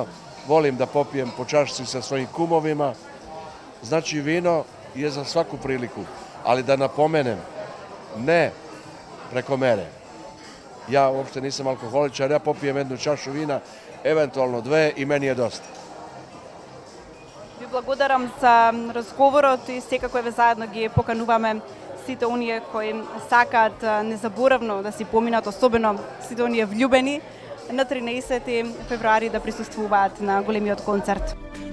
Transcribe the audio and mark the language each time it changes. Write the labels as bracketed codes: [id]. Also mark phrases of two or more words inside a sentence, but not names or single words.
[sr] Volim da popijem po čašci sa svojim kumovima. Znači, vino je za svaku priliku. Ali da napomenem, ne preko mere. Ja uopšte nisam alkoholičar, ja popijem jednu čašu vina, eventualno dve i meni je dosta. [mk] Ви благодарам за разговорот и секако еве заедно ги покануваме сите оние кои сакаат незаборавно да си поминат, особено сите оние влюбени, на 13 февруари да присуствуваат на големиот концерт.